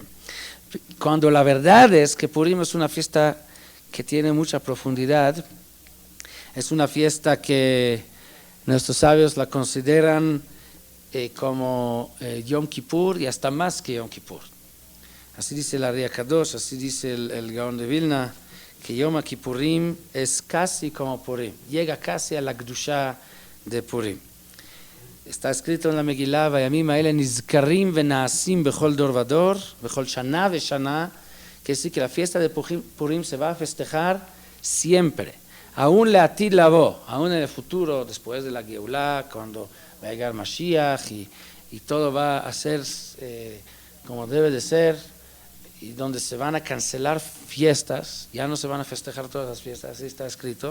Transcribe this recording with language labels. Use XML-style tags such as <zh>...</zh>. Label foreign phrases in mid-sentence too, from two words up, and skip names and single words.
<es>Cuando la verdad es que Purim es una fiesta que tiene mucha profundidad, es una fiesta que nuestros sabios la consideran como Yom Kippur y hasta más que Yom Kippur. Así dice el Ari Kadosh, así dice el Gaón de Vilna, que Yom Kippurim es casi como Purim, llega casi a la Kedushá de Purim. Está escrito en la Megilá,</es> <he>והימים האלה נזכרים ונעשים בכל דור ודור, בכל שנה ושנה,</he> <es>que sí que la fiesta de Purim se va a festejar siempre, aún</es> <he>לעתיד לבוא,</he> <es>aún en el futuro, después de la Geulá, cuando va a llegar Mashiach y todo va a ser como debe de ser, y donde se van a cancelar fiestas, ya no se van a festejar todas las fiestas, así está escrito.</es>